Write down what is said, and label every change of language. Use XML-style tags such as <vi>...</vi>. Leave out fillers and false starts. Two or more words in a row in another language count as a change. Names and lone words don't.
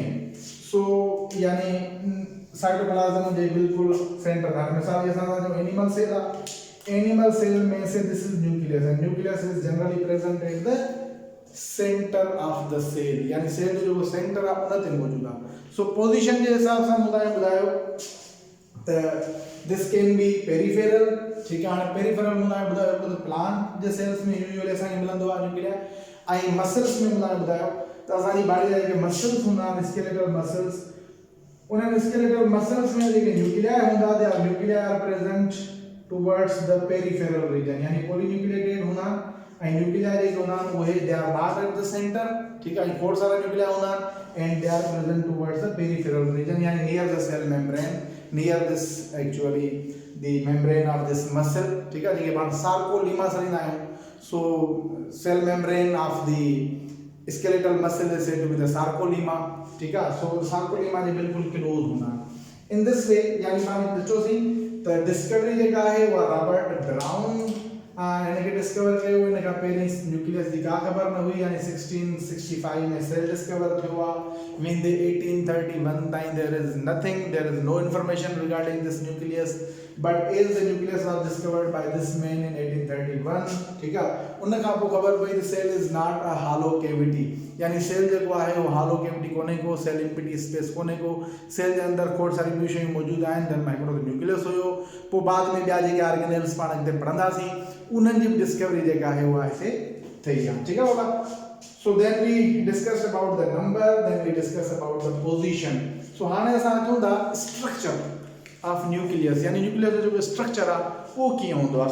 <sd>सो यानी साइटोप्लाज्म जे बिल्कुल सेंटर था। मिसाल ये सारा जो एनिमल सेल में से</sd> <en>this is nucleus, and nucleus is generally present at the centre of the cell,</en> <sd>यानी सेल जो सेंटर ऑफ उन ते मौजूद है। सो पोजीशन के हिसाब से बुधायो त</sd> <en>this can be peripheral,</en> <hi>ठीक है।</hi> <sd>पेरिफेरल में बुधायो तो प्लांट जे सेल्स में यूजुअली असा मिलंदो आ न्यूक्लिया, आई मसल्स में बुधायो तो असानी बॉडी जे मसल्स हुंदा,</sd> <en>skeletal muscles,</en> <sd>उन</sd> <en>skeletal muscles</en> <sd>में जे न्यूक्लिया हुंदा,</sd> <en>they are nuclei are present towards the peripheral region,</en> <sd>यानी पॉलीन्यूक्लिएटेड हुंदा, आई न्यूक्लिया जे हुंदा वो है</sd> <en>they are not at the centre,</en> <hi>ठीक है।</hi> <sd>फोर सारा न्यूक्लिया हुंदा</sd> <en>and they are present towards the peripheral region, यानी near the cell membrane, near this actually the membrane of this muscle,</en> <hi>ठीक है,</hi> <sd>जेके पाण सार्कोलीमा सरींदा आहियूं।</sd> <en>so cell membrane of the skeletal muscle is said to be the sarcolemma,</en> <hi>ठीक है।</hi> <sd>सो सार्कोलीमा जे बिल्कुल क्लोज होना</sd> <en>in this way,</en> <sd>यानी पाण ॾिठोसीं त डिस्कवरी जेका आहे उहा रॉबर्ट ब्राउन इनके डिस्कवर कयो। इन खां पहिरीं न्यूक्लियस जी का ख़बर न हुई, यानी 1665 में सेल डिस्कवर थियो आहे।</sd> <en>in the 1831 ताईं there is no information regarding this nucleus, but as the nucleus was discovered by this man in 1831,</en> <hi>ठीक है।</hi> <sd>उन खां पोइ ख़बर पई</sd> <en>the cell is not a hollow cavity,</en> <sd>यानी सेल जेको आहे वो</sd> <en>hollow cavity</en> <sd>कोन्हे को, सेल</sd> <en>empty space</en> <sd>कोन्हे को, सेल जे अंदर खोड़ सारी ॿियूं शयूं मौजूद आहिनि, जिन में हिकिड़ो न्यूक्लियस हुयो। पोइ बाद में ॿिया जेके ऑर्गेनेल्स पाण अॻिते पढ़ंदासीं उन्हनि जी डिस्कवरी जेका आहे उहा हिते थी आहे,</sd> <hi>ठीक है बाबा।</hi> <en>so then we discussed about the number, then we discuss about the position.</en> <sd>सो हाणे असां अचूं था</sd> <en>structure of nucleus,</en> <sd>यानी न्यूक्लियस जो स्ट्रक्चर आहे वो कीअं हूंदो आहे।</sd>